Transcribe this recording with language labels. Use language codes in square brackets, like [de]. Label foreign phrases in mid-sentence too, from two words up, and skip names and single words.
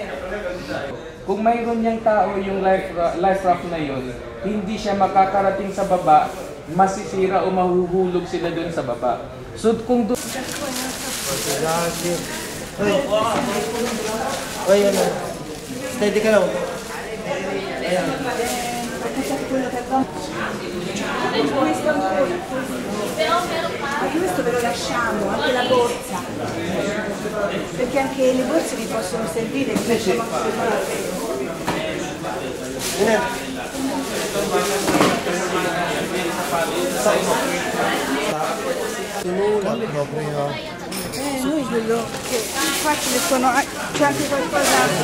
[tl] Kung mayroon niyang tao yung life raft na yun, hindi siya makakarating sa baba, masisira o mahuhulog sila doon sa baba. So kung doon... Oy, steady ka lang. Ayan. [it] Questo ve lo lasciamo, anche la borsa, perché anche le borse vi possono servire, noi quello che qua ce ne sono, c'è anche qualcosa.